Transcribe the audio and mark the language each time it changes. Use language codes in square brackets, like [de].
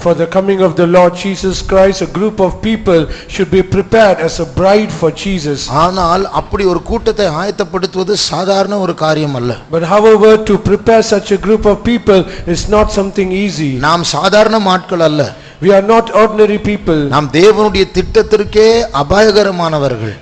[en] For the coming of the Lord Jesus Christ, a group of people should be prepared as a bride for Jesus. [ta] ஆனால் அப்படி ஒரு கூட்டத்தை ஆயத்தப்படுத்துவது சாதாரண ஒரு காரியம் அல்ல. [en] But however, to prepare such a group of people is not something easy. [ta] நாம் சாதாரண ஆட்கள் அல்ல. [en] We are not ordinary people. [ta] நாம் தேவனுடைய திட்டத்திற்கே அபாயகரமானவர்கள்.